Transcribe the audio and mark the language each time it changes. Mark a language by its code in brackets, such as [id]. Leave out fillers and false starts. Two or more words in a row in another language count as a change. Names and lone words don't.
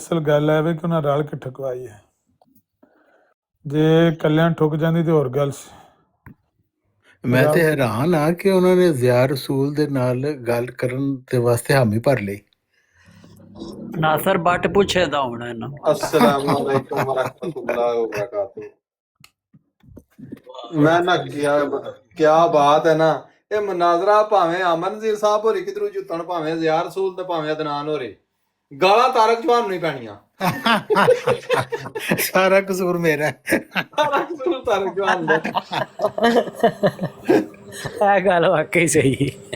[pa] ਅਸਲ ਗੱਲ ਹੈ ਵੀ ਕਿ ਉਹਨਾਂ ਰਲ ਕੇ ਠੁਕਵਾਈ ਹੈ। ਜੇ ਕੱਲਿਆਂ ਠੁਕ ਜਾਂਦੀ ਤੇ ਹੋਰ ਗੱਲ ਸੀ। ਮੈਂ ਤੇ ਹੈਰਾਨ ਆ ਕਿ ਉਹਨਾਂ ਨੇ ਜ਼ਿਆ ਰਸੂਲ ਦੇ ਨਾਲ ਗੱਲ ਕਰਨ ਦੇ ਵਾਸਤੇ ਹਾਮੀ ਭਰ ਲਈ। ਨਾਸਰ ਬੱਟ ਪੁੱਛੇਦਾ ਹੋਣਾ ਇਹਨਾਂ ਨੂੰ। [ar] السلام عليكم ورحمة الله وبركاته. [ur] میں نا کیا بات ہے نا, [pa] ਇਹ ਮਨਾਜ਼ਰਾ ਭਾਵੇਂ ਅਮਨਜ਼ੀਰ ਸਾਹਿਬ ਹੋਰੀ ਕਿਧਰੋਂ ਜੁੱਤਣ, ਭਾਵੇਂ ਜ਼ਿਆ ਰਸੂਲ ਤੇ ਭਾਵੇਂ ਅਦਨਾਨ ਹੋਰੀ, ਗਾਲਾਂ ਤਾਰਕ ਜਵਾਨ ਨੂੰ ਹੀ ਪੈਣੀਆਂ। ਸਾਰਾ ਕਸੂਰ ਮੇਰਾ ਹੈ। ਸਾਰਾ ਕਸੂਰ ਤਾਰਕ ਜਵਾਨ ਦਾ। ਇਹ ਗੱਲ ਵਾਕਈ ਸਹੀ।